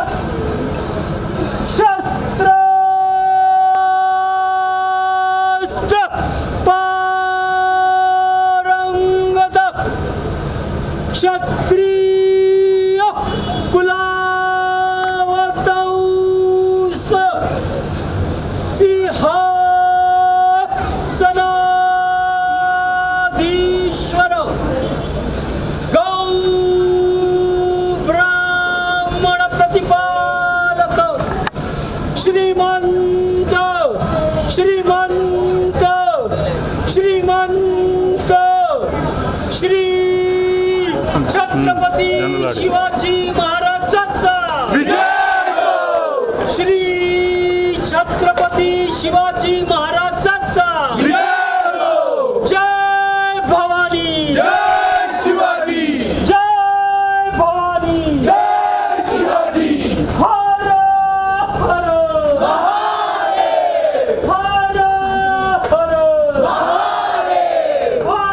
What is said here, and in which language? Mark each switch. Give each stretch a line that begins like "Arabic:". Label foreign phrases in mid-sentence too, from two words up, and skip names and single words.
Sanskrit: शस्त्रास्त्र पारंगत क्षत्रिय कुलावतौस सिंहासनाधीश्वर
Marathi: प्रतिपालक श्रीमंत श्रीमंत श्रीमंत श्री छत्रपति शिवाजी महाराजांचा श्री छत्रपति शिवाजी महाराजांचा जय भवानी, जय शिवाजी, जय भवानी, जय शिवाजी. हर हर महादेव, हर हर महादेव.